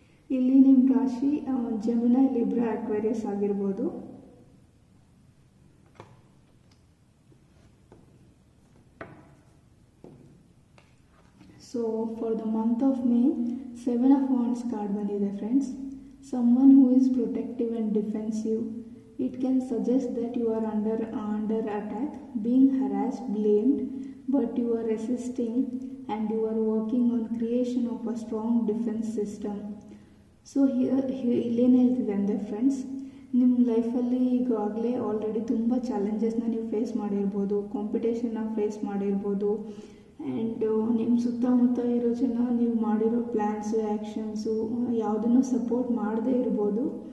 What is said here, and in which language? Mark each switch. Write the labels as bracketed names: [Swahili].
[Kannada] ಇಲ್ಲಿ ನಿಮ್ಮ ರಾಶಿ ಜೆಮಿನೈ, ಲಿಬ್ರಾ, ಅಕ್ವೇರಿಯಸ್ ಆಗಿರ್ಬೋದು. [English] so for the month of May 7 of Wands card [Kannada] ಬಂದಿದೆ [English] Friends. Someone who is protective and defensive. It can suggest that you are under attack, being harassed, blamed, but you are resisting and you are working on creation of a strong defense system. [Kannada] So ಇಲ್ಲೇನು ಹೇಳ್ತಿದೆ ಅಂದರೆ friends, ನಿಮ್ಮ ಲೈಫಲ್ಲಿ ಈಗಾಗಲೇ already ತುಂಬ ಚಾಲೆಂಜಸ್ನ ನೀವು face ಮಾಡಿರ್ಬೋದು, ಕಾಂಪಿಟೇಷನ್ನ face ಮಾಡಿರ್ಬೋದು. And ನಿಮ್ಮ ಸುತ್ತಮುತ್ತ ಇರೋ ಜನ ನೀವು ಮಾಡಿರೋ ಪ್ಲ್ಯಾನ್ಸು, ಆ್ಯಕ್ಷನ್ಸು ಯಾವುದನ್ನು ಸಪೋರ್ಟ್ ಮಾಡದೇ ಇರ್ಬೋದು.